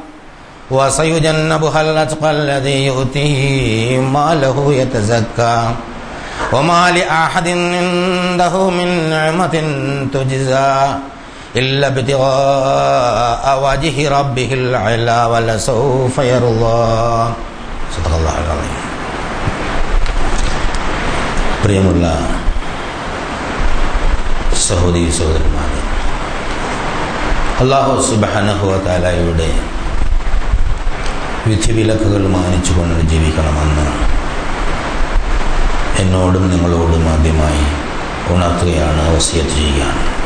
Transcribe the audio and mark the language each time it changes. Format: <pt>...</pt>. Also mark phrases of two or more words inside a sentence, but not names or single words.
<ar>وسيجنبها الأتقى الذي يؤتيه ماله يتزكى وما لأحد عنده من نعمة تجزى إلا ابتغاء وجه ربه الأعلى ولسوف يرضى. صدق الله العظيم.</ar> <ml>പ്രിയമുള്ള സഹോദരീ സഹോദരന്മാരെ,</ml> <ar>الله سبحانه وتعالى</ar> <ml>വിധിവിലക്കുകൾ മാനിച്ചുകൊണ്ട് ജീവിക്കണമെന്ന് എന്നോടും നിങ്ങളോടും ആദ്യമായി ഉണർത്തുകയാണ്, വസിയത്ത് ചെയ്യുകയാണ്.</ml>